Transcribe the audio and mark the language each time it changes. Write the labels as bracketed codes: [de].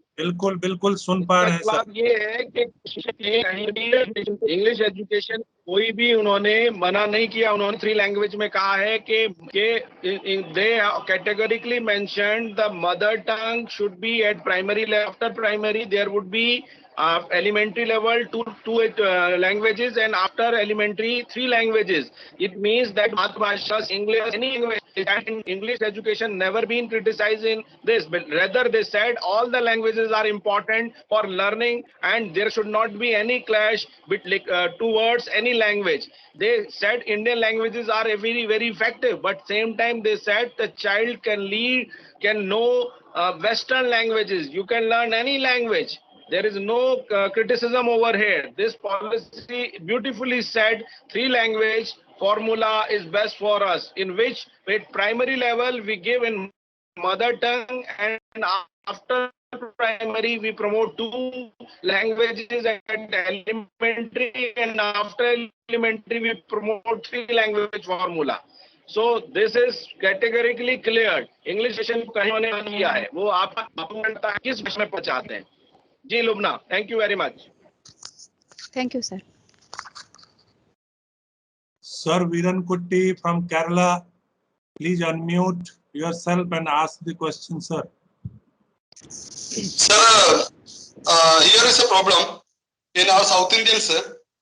[hi] बिल्कुल बिल्कुल सुन पा रहे हैं सर। बात ये है कि कहीं भी इंग्लिश एजुकेशन कोई भी उन्होंने मना नहीं किया। उन्होंने 3 लैंग्वेज में कहा है कि [en] They categorically mentioned the mother tongue should be at primary level. After primary there would be elementary level two languages, and after elementary 3 languages. It means that Matrabhasha, English, any language, and English education never been criticized in this, but rather they said all the languages are important for learning and there should not be any clash towards any language. They said Indian languages are very, very effective, but same time they said the child can know Western languages. You can learn any language. There is no criticism over here. This policy beautifully said 3 language formula is best for us, in which at primary level we give in mother tongue, and after primary we promote 2 languages at elementary, and after elementary we promote 3 language formula. So this is categorically cleared. [hi] English session कहीं होने नहीं किया है, वो आप किस विषय में पहुंचाते हैं? [en] जी Lubna, thank you very much. Thank you, sir. Sir Viren Kutti from Kerala, please unmute yourself and ask the question, sir. Sir, here is a problem in our South Indians, sir.